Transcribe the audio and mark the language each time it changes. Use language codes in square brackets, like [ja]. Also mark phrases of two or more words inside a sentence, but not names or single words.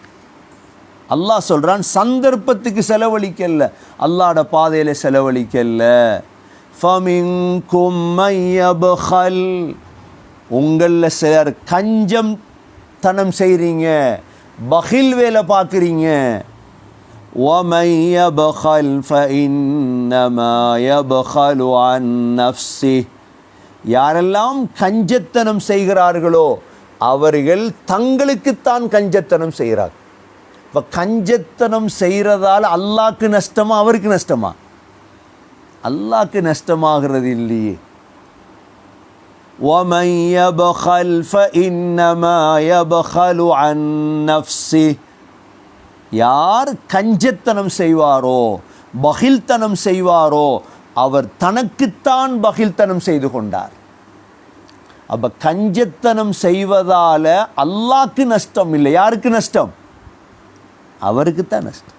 [ta] அல்லாஹ் சொல்கிறான் சந்தர்ப்பத்துக்கு செலவழிக்கல, அல்லாஹ்ட பாதையில் செலவழிக்கல. [ar] فمنكم من يبخل, [ta] உங்களில் சிலர் கஞ்சம் தனம் செய்கிறீங்க, பகில் வேலை பார்க்குறீங்க. [ar] وَمَنْ يَبْخَلْ فَإِنَّمَا يَبْخَلُ عَنْ نَفْسِهِ, [ta] யாரெல்லாம் கஞ்சத்தனம் செய்கிறார்களோ அவர்கள் தங்களுக்குத்தான் கஞ்சத்தனம் செய்கிறார். இப்போ கஞ்சத்தனம் செய்கிறதால அல்லாஹ்க்கு நஷ்டமா அவருக்கு நஷ்டமா? அல்லாஹ்க்கு நஷ்டமாகிறது இல்லையே. [ar] وَمَنْ يَبْخَلْ فَإِنَّمَا يَبْخَلُ عَنْ نَفْسِهِ, [ta] யார் கஞ்சத்தனம் செய்வாரோ, பகில்தனம் செய்வாரோ அவர் தனக்குத்தான் பகில்தனம் செய்து கொண்டார். அப்போ கஞ்சத்தனம் செய்வதால் அல்லாஹ்க்கு நஷ்டம் இல்லை, யாருக்கு நஷ்டம்? அவருக்குத்தான் நஷ்டம்.